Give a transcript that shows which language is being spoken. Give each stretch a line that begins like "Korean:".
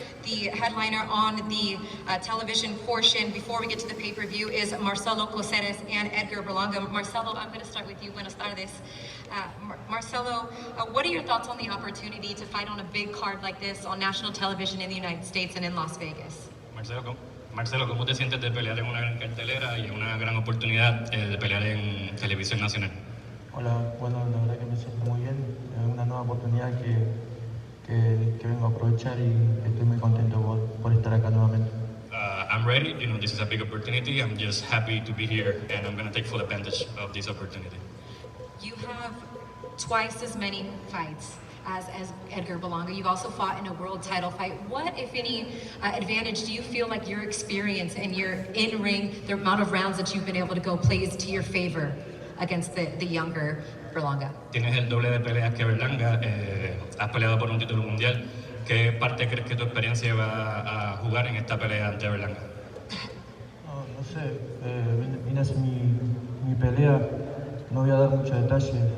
English: The headliner on the television portion, before we get to the pay-per-view, is Marcelo Coseres and EDGAR BERLANGA. Marcelo, I'm going to start with you.
Spanish: Buenas tardes.
English: Marcelo, what are your thoughts on the opportunity to fight on a big card like this on national television in the United States and in Las Vegas?
Spanish: Marcelo, ¿cómo te sientes de pelear en una gran cartelera y en una gran oportunidad de pelear en televisión nacional? Hola, bueno, la verdad que me siento muy bien. Es una nueva oportunidad que vengo a aprovechar y estoy muy contento por estar acá nuevamente.
English: I'm ready. You know, this is a big opportunity. I'm just happy to be here, and I'm going to take full advantage of this opportunity. You have twice as many fights as EDGAR BERLANGA. You've also fought in a world title fight. What, if any, advantage do you feel like your experience and your in-ring, the amount of rounds that you've been able to go, plays to your favor against the younger Berlanga?
Spanish: Tienes el doble de peleas que Berlanga, has peleado por un título mundial. ¿Qué parte crees que tu experiencia va a jugar en esta pelea ante Berlanga? No sé, vine a hacer mi pelea, no voy a dar muchos detalles.